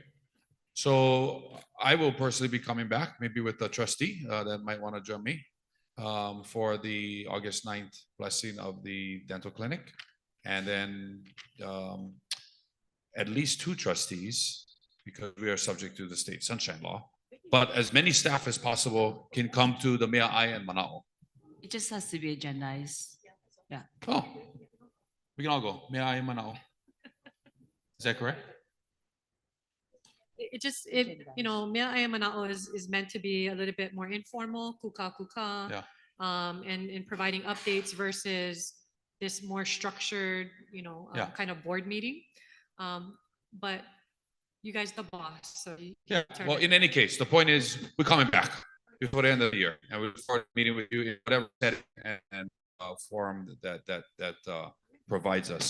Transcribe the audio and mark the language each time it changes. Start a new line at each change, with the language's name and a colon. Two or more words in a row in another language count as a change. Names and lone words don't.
English: So I will personally be coming back, maybe with a trustee that might want to join me for the August 9th blessing of the dental clinic. And then at least 2 trustees, because we are subject to the state sunshine law. But as many staff as possible can come to the mea ae and mana'o. It just has to be agendized. Yeah. Oh, we can all go. Mea ae mana'o. Is that correct? Mea ae mana'o is meant to be a little bit more informal, kuka kuka. Yeah. And providing updates versus this more structured, kind of board meeting. But you guys the boss, so Yeah. Well, in any case, the point is we're coming back before the end of the year, and we look forward to meeting with you in whatever setting and forum that provides us.